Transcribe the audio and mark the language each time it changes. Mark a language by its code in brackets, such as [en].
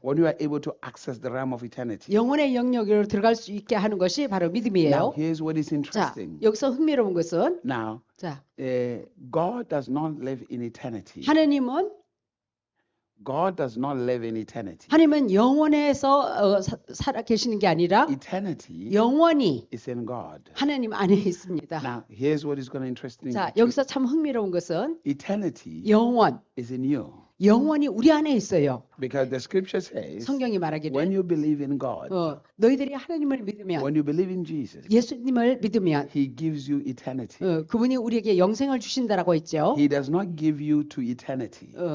[en] When you are able to access the realm of eternity. [ko] 영혼의 영역으로 들어갈 수 있게 하는 것이 바로 [en] Now, [ko] 믿음이에요. [en] here's what is [ko] 자, [en] interesting. [ko] 여기서 흥미로운 것은 [en] Now, [ko] 자, [en] God does not live in eternity. [ko] 하나님은 [en] God does not live in eternity. [ko] 하나님은 영원에서 살아 계시는 게 아니라 [en] Eternity [ko] 영원히 [en] is in God. [ko] 하나님 안에 있습니다. [en] Now, here's what is going to interesting. [ko] 자, 여기서 참 흥미로운 것은 [en] Eternity [ko] 영원, [en] is in you. [ko] 영원이 우리 안에 있어요. [en] Because the scripture says, [ko] 성경이 [en] when [ko] 말하기를 [en] you believe in God, [ko] 너희들이 하나님을 믿으면 [en] when you believe in Jesus, [ko] 예수님을 믿으면 [en] He gives you eternity. [ko] 그분이 우리에게 영생을 주신다라고 했죠. [en] He does not give you to eternity.